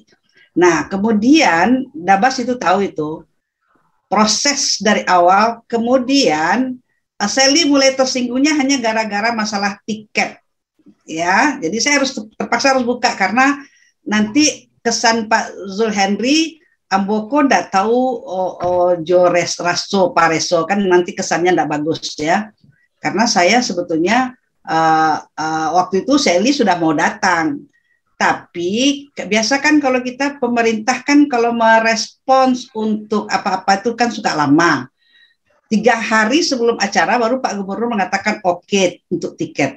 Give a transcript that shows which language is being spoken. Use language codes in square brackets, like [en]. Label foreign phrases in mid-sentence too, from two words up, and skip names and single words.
[id] Nah, kemudian Dabas itu tahu itu proses dari awal, kemudian Sally mulai tersinggungnya hanya gara-gara masalah tiket, ya. Jadi saya terpaksa harus buka karena nanti kesan Pak Zul Henry [min] Amboko ndak tahu Jores Raso Pareso, [id] kan nanti kesannya ndak bagus ya. Karena saya sebetulnya waktu itu Sally sudah mau datang, tapi biasa kan kalau kita pemerintah kan kalau merespons untuk apa-apa itu kan suka lama. 3 hari sebelum acara baru Pak Gubernur mengatakan oke untuk tiket.